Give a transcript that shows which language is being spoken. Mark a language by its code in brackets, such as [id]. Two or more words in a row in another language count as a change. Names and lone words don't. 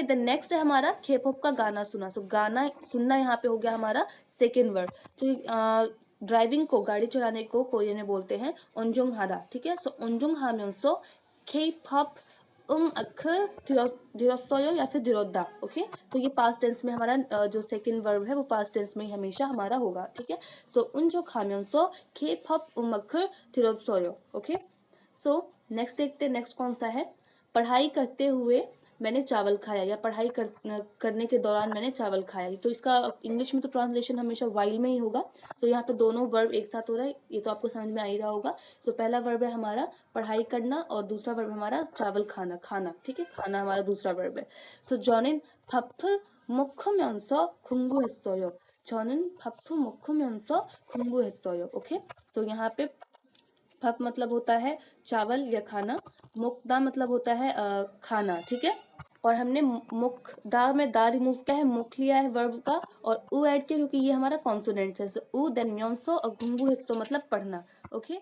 [hi] देन नेक्स्ट है हमारा के पॉप का गाना सुना। गाना सुनना यहाँ पे हो गया हमारा [en] second verb. [hi] ड्राइविंग को, गाड़ी चलाने को कोरियन में बोलते हैं [ko] 운전 하다, [hi] ठीक है। [ko] 운전하면서 K-pop 들었어요 [hi] या फिर [ko] 들었다, ओके। [hi] ये [en] past tense [hi] में हमारा जो [en] second verb [hi] है वो [en] past tense [hi] में ही हमेशा हमारा होगा, ठीक है। [ko] 운적 하면서 K-pop 음악을 들었어요, [hi] ओके। नेक्स्ट देखते हैं, नेक्स्ट कौन सा है, पढ़ाई करते हुए मैंने चावल खाया, या पढ़ाई करने के दौरान मैंने चावल खाया। तो इसका इंग्लिश में तो ट्रांसलेशन हमेशा वाइल में ही होगा। यहाँ पे दोनों वर्ब एक साथ हो रहा है, ये तो आपको समझ में आ ही रहा होगा। पहला वर्ब है हमारा पढ़ाई करना और दूसरा वर्ब हमारा चावल खाना, ठीक है, खाना हमारा दूसरा वर्ब है। [ko] 저는 밥을 먹으면서 공부했어요। 저는 밥을 먹으면서 공부했어요, [hi] ओके। यहाँ पे फप मतलब होता है चावल या खाना, मुकदा मतलब होता है खाना, ठीक है। और हमने मुख दा में दा रिमूव किया है, मुख लिया है वर्ब का और उ ऐड किया क्योंकि ये हमारा कॉन्सोनेंट है। उ देन म्योनसो और [ko] 공부 했어 [hi] मतलब पढ़ना, ओके।